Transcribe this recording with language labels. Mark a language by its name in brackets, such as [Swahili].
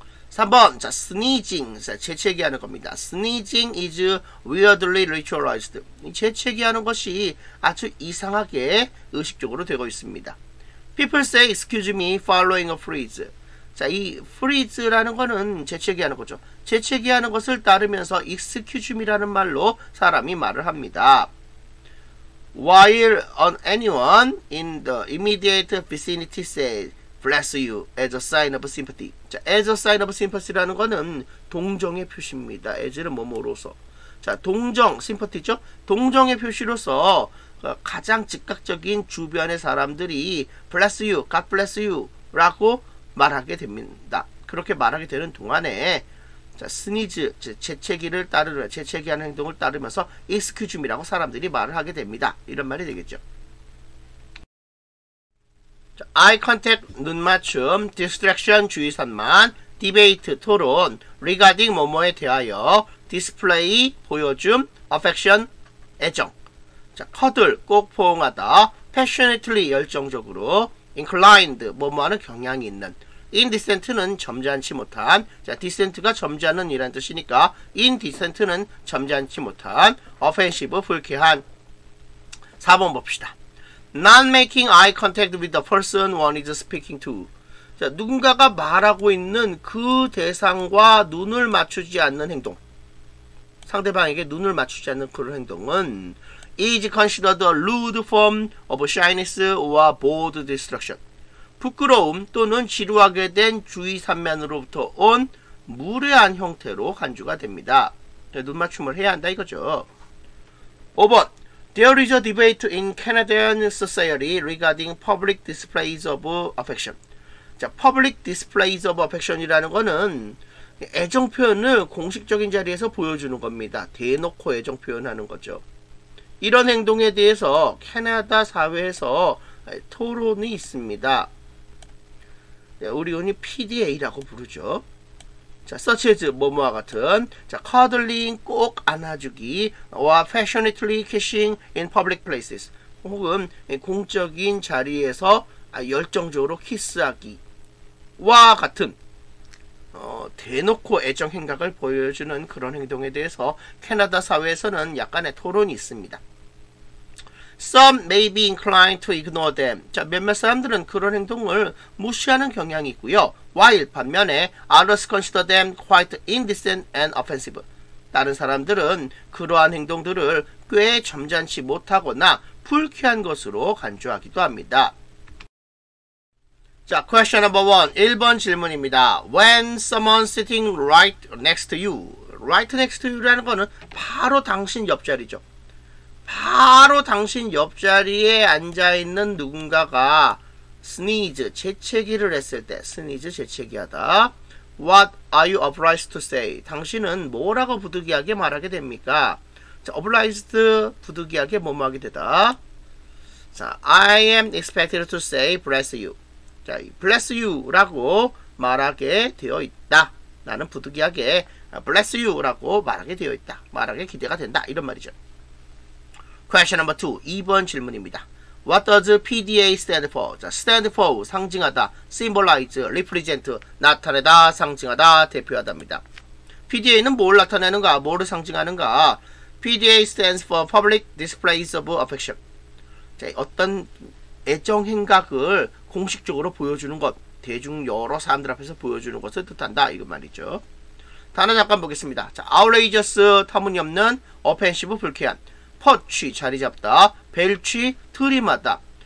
[Korean] 3번 자, sneezing, 자, 재채기하는 겁니다. [English] Sneezing is weirdly ritualized. [Korean] 재채기하는 것이 아주 이상하게 의식적으로 되고 있습니다. [English] People say excuse me following a phrase. [Korean] 자, 이 freeze라는 거는 재채기하는 거죠. 재채기하는 것을 따르면서 excuse me라는 말로 사람이 말을 합니다. [English] While anyone in the immediate vicinity says bless you as a sign of sympathy. [Korean] 자, as a sign of sympathy라는 거는 동정의 표시입니다. as는 뭐뭐로서. 자, 동정, sympathy죠? 동정의 표시로서 가장 즉각적인 주변의 사람들이 bless you, God bless you 라고 말하게 됩니다. 그렇게 말하게 되는 동안에 자, 스니즈, 재채기를 따르는, 재채기하는 행동을 따르면서 excuse me라고 사람들이 말을 하게 됩니다. 이런 말이 되겠죠. 자, eye contact, 눈 맞춤, distraction, 주의 산만, debate, 토론, regarding, 뭐뭐에 대하여, display, 보여줌, affection, 애정. 자, cuddle, 꼭 포옹하다, passionately, 열정적으로, inclined, 뭐뭐하는 경향이 있는, indecent는 점잖지 못한, 자, decent가 점잖은 이란 뜻이니까 indecent는 점잖지 못한, offensive, 불쾌한. 4번 봅시다. [English] Not making eye contact with the person one is speaking to. [Korean] 자, 누군가가 말하고 있는 그 대상과 눈을 맞추지 않는 행동. 상대방에게 눈을 맞추지 않는 그런 행동은 [English] is considered a rude form of shyness or bold distraction. [Korean] 부끄러움 또는 지루하게 된 주의 산만으로부터 온 무례한 형태로 간주가 됩니다. 눈 맞춤을 해야 한다 이거죠. 5번. [English] There is a debate in Canadian society regarding public displays of affection. [Korean] 자, public displays of affection이라는 거는 애정 표현을 공식적인 자리에서 보여주는 겁니다. 대놓고 애정 표현하는 거죠. 이런 행동에 대해서 캐나다 사회에서 토론이 있습니다. 우리 흔히 PDA라고 부르죠. 자, such as 뭐뭐와 같은, 자, cuddling, 꼭 안아주기, [English] or passionately kissing in public places, [Korean] 혹은 공적인 자리에서 열정적으로 키스하기와 같은 대놓고 애정 행각을 보여주는 그런 행동에 대해서 캐나다 사회에서는 약간의 토론이 있습니다. [English] Some may be inclined to ignore them. [Korean] 자, 몇몇 사람들은 그런 행동을 무시하는 경향이 있고요. [English] While [Korean] 반면에 [English] others consider them quite indecent and offensive. [Korean] 다른 사람들은 그러한 행동들을 꽤 점잖지 못하거나 불쾌한 것으로 간주하기도 합니다. 자, [English] question number 1. [Korean] 1번 질문입니다. [English] When someone sitting right next to you. right next to you [Korean] 라는 거는 바로 당신 옆자리죠. 바로 당신 옆자리에 앉아있는 누군가가 sneeze, 재채기를 했을 때 sneeze, 재채기하다. [English] What are you obliged to say? [Korean] 당신은 뭐라고 부득이하게 말하게 됩니까? 자, obliged, 부득이하게 뭐뭐 하게 되다. [English] 자, I am expected to say bless you. [Korean] 자, bless you 라고 말하게 되어 있다. 나는 부득이하게 bless you 라고 말하게 되어 있다. 말하게 기대가 된다. 이런 말이죠. [English] Question number 2. [Korean] 2번 질문입니다. [English] What does PDA stand for? [Korean] 자, stand for, 상징하다, symbolize, represent, 나타내다, 상징하다, 대표하다입니다. PDA는 뭘 나타내는가, 뭐를 상징하는가? [English] PDA stands for Public Displays of Affection. [Korean] 자, 어떤 애정 행각을 공식적으로 보여주는 것, 대중 여러 사람들 앞에서 보여주는 것을 뜻한다. 이거 말이죠. 단어 잠깐 보겠습니다. 자, outrageous, 터무니없는, offensive, 불쾌한, 퍼취, 자리 잡다, 벨취, 트림하다.